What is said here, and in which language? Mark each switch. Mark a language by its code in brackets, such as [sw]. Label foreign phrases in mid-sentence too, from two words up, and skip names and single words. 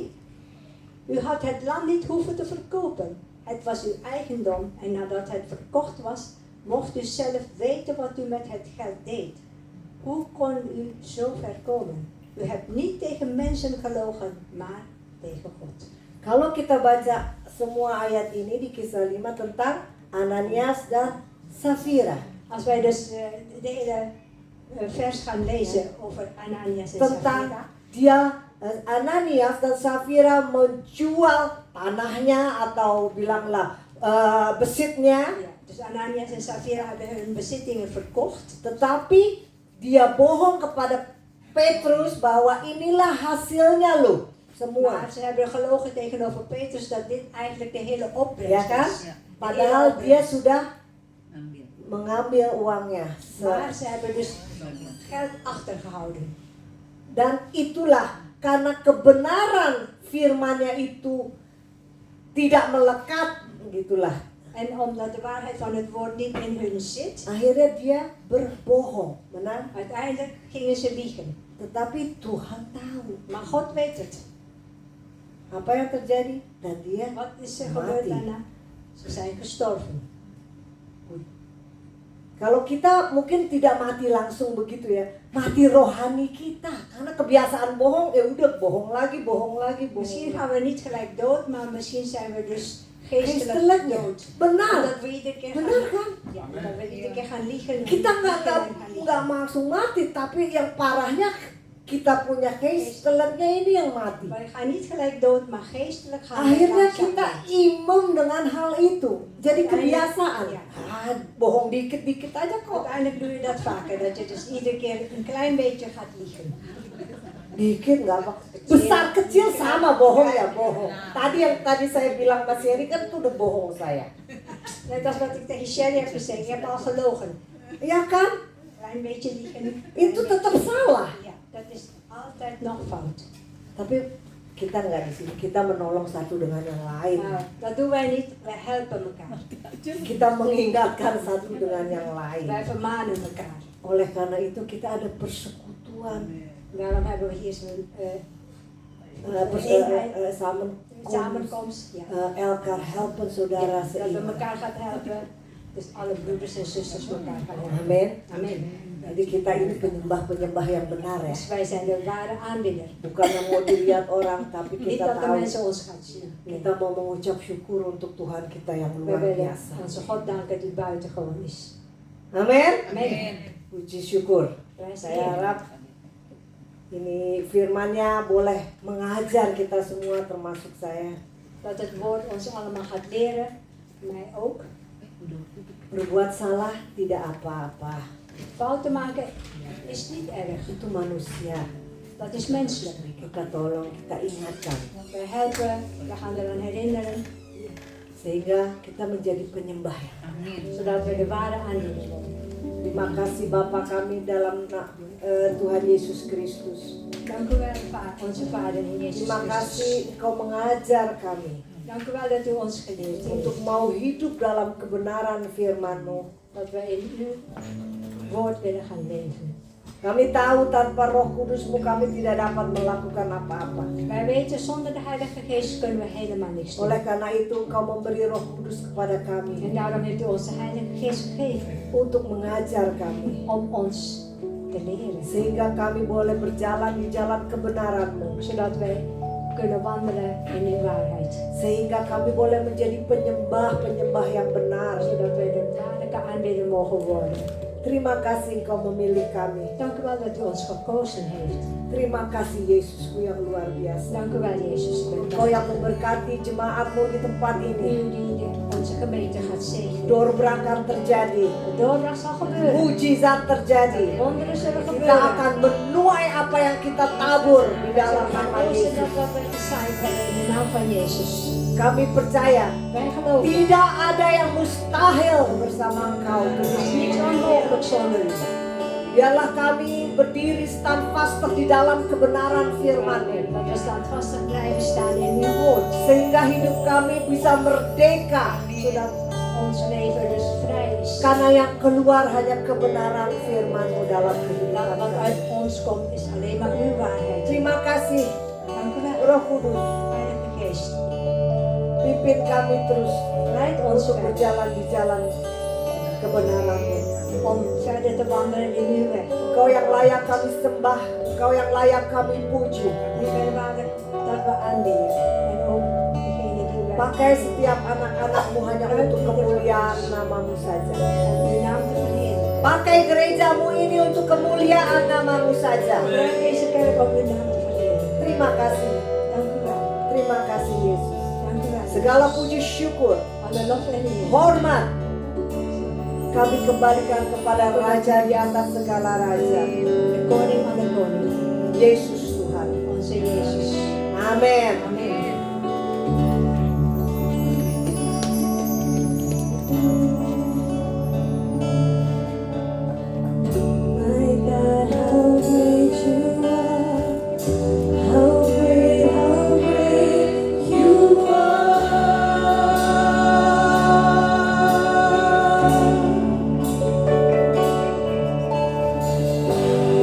[nl] U had het land niet hoeven te verkopen. Het was uw eigendom en nadat het verkocht was, mocht u zelf weten wat u met het geld deed. Hoe kon u zo ver komen? U hebt niet tegen mensen gelogen, maar tegen God. [id] Kalau kita baca semua ayat ini di Kisah 5 tentang Ananias dan Safira. [nl] Als wij dus de hele vers gaan lezen over Ananias en [id] Tentang Safira. dia Ananias dan Safira menjual tanahnya atau bilanglah besitnya, [nl] Ja, dus Ananias en Safira hebben hun bezittingen verkocht. [id] tetapi dia bohong kepada Petrus bahwa inilah hasilnya loh semua. [nl] Maar ze hebben gelogen tegenover Petrus dat dit eigenlijk de hele opbrengst [id] Ya kan? [nl] is. [id] Padahal dia sudah Ambil. mengambil uangnya. [nl] Maar ze hebben dus geld achtergehouden. [id] Dan itulah karena kebenaran firman-Nya itu tidak melekat, gitulah. [nl] En omdat de waarheid van het woord niet in hun zit, [id] Akhirnya dia berbohong, benar? [nl] uiteindelijk gingen ze liegen. [id] Tetapi Tuhan tahu [nl] Maar God weet het. [id] apa yang terjadi dan dia [nl] Wat is er gebeurd [id] mati. [nl] daarna? Ze zijn gestorven. [id] Kalau kita mungkin tidak mati langsung begitu ya, mati rohani kita karena kebiasaan bohong, ya udah bohong lagi, bohong lagi, bohong. [nl] Misschien [id] lagi. [nl] gaan we niet gelijk dood, maar misschien zijn we dus geestelijk Geestelijknya, dood. [id] benar, [nl] Omdat we iedere keer [id] benar [nl] gaan, [id] kan? [nl] ja, dat we iedere keer gaan liegen. [id] Kita nggak langsung mati, tapi yang parahnya kita punya geestelnya ini yang mati. [nl] Wij gaan niet gelijk dood, maar geestelijk gaan we [id] Akhirnya [nl] langzaam [id] kita [nl] dood. [id] imam dengan hal itu. Jadi kebiasaan. [nl] Ja. [id] Bohong dikit-dikit aja kok. [nl] Uiteindelijk doe je dat vaker, dat je dus iedere keer een klein beetje gaat liegen. [id] Dikit nggak apa. Besar kecil sama bohong ya bohong. Tadi saya bilang Mas Heri kan itu udah bohong saya. [nl] Net als wat ik tegen Sherry heb gezegd, je hebt al gelogen. [id] Ya kan? [nl] Klein beetje liegen. [id] Itu tetap salah. [nl] Ja, dat is altijd nog fout. [id] Tapi kita nggak di sini. Kita menolong satu dengan yang lain. [nl] Maar dat doen wij niet, wij helpen elkaar. [id] Kita mengingatkan satu dengan yang lain. [nl] Wij vermanen elkaar. [id] Oleh karena itu kita ada persekutuan. [nl] Daarom hebben we hier zo'n Samenkomst. samenkomst. Ja. Elkaar helpen saudara Dat we [id] seiman. [nl] elkaar gaan helpen. Dus alle broeders en zusters elkaar gaan helpen. [id] Amin. [nl] Amen. [id] Jadi kita ini penyembah-penyembah yang benar ya. [nl] Dus wij zijn de ware aanbidder. [id] Bukan yang mau dilihat orang, tapi [nl] Niet [id] kita [nl] dat de [id] tahu [nl] mensen ons gaan zien. Nee. [id] kita mau mengucap syukur untuk Tuhan kita yang [nl] We [id] luar [nl] willen [id] biasa. [nl] onze God danken die buitengewoon is. [id] Amin. [nl] Amen. [id] Puji syukur. [nl] Prijs de [id] Saya [nl] Heer. [id] harap ini firman-Nya boleh mengajar kita semua termasuk saya. [nl] Dat het woord ons allemaal gaat leren. Mij ook. [id] Berbuat salah tidak apa-apa. [nl] Fouten maken is niet erg. [id] Itu manusia. [nl] Dat is menselijk. [id] Kita tolong, kita ingatkan. [nl] We helpen, we gaan eraan herinneren. [id] Sehingga kita menjadi penyembah ya. [nl] Zodat we de ware aanbidder worden. [id] Terima kasih Bapa kami dalam Tuhan Yesus Kristus. [nl] Dank u wel, onze Vader in Jezus [id] Terima [nl] Christus. [id] kasih Engkau mengajar kami [nl] Dank u wel dat u ons geleerd [id] untuk [nl] heeft. [id] mau hidup dalam kebenaran firman-Mu. [nl] Dat we in uw woord willen gaan leven. [id] Kami tahu tanpa Roh Kudus-Mu kami tidak dapat melakukan apa-apa. [nl] Wij weten, zonder de Heilige Geest kunnen we helemaal niks doen. [id] Oleh karena itu Engkau memberi Roh Kudus kepada [nl] En [id] kami [nl] daarom heeft u ons de Heilige Geest gegeven [id] untuk mengajar kami. [nl] om ons te leren. [id] Sehingga kami boleh berjalan di jalan kebenaran-Mu. [nl] Zodat wij kunnen wandelen in uw waarheid. [id] Sehingga kami boleh menjadi penyembah-penyembah yang benar. [nl] Zodat wij de waarlijke aanbidder mogen worden. [id] Terima kasih Engkau memilih kami. [nl] Dank u wel dat u ons gekozen heeft. [id] Terima kasih Yesusku yang luar biasa. [nl] Dank u wel, Jezus. [id] Engkau yang memberkati jemaat-Mu di tempat ini. [nl] U die onze gemeente gaat zegenen. [id] Doorbraak akan terjadi. [nl] De doorbraak zal gebeuren. [id] Mujizat terjadi. [nl] Wonderen zullen [id] Kita [nl] gebeuren. [id] akan menuai apa yang kita tabur di [nl] We [id] dalam [nl] zullen gaan [id] nama [nl] oogsten [id] Yesus. [nl] dat wat we gezaaid hebben in de naam van Jezus. [id] Kami percaya [nl] Wij geloven. [id] tidak ada yang mustahil bersama Engkau. [nl] Er is niets onmogelijk zonder u. [id] Biarlah kami berdiri standvastig di dalam kebenaran firman-Mu. [nl] Dat we standvastig blijven staan in uw woord. [id] Sehingga hidup kami bisa merdeka. [nl] Zodat ons leven dus vrij is. [id] Karena yang keluar hanya kebenaran firman-Mu dalam [nl] Dat [id] kehidupan [nl] wat [id] kami. [nl] uit ons komt is alleen maar uw waarheid. [id] Terima kasih [nl] Dank u wel. [id] Roh Kudus. [nl] Heilige Geest. [id] Pimpin kami terus [nl] Leid ons [id] untuk [nl] verder. [id] berjalan di jalan kebenaran-Mu. [nl] om verder te wandelen in uw weg. [id] Engkau yang layak kami sembah, Engkau yang layak kami puji. [nl] U bent waardig dat we aanbidden. En ook degene die wij [id] Pakai setiap anak-anak-Mu hanya untuk kemuliaan nama-Mu saja. [nl] om uw naam te verheerlijken. [id] Pakai gereja-Mu ini untuk kemuliaan nama-Mu saja. [nl] Gebruik deze kerk om uw naam te verheerlijken. [id] Terima kasih, [nl] Dank u wel. [id] terima kasih Yesus. [nl] Dank u wel. [id] Segala puji syukur, [nl] Alle lof en eer. [id] hormat kami kembalikan kepada Raja di atas segala raja, [nl] De koning van de koning. [id] Yesus Tuhan. [nl] Onze Jezus. [id] Amin. [nl] Amen. [en] My God, how great you are. How great you are.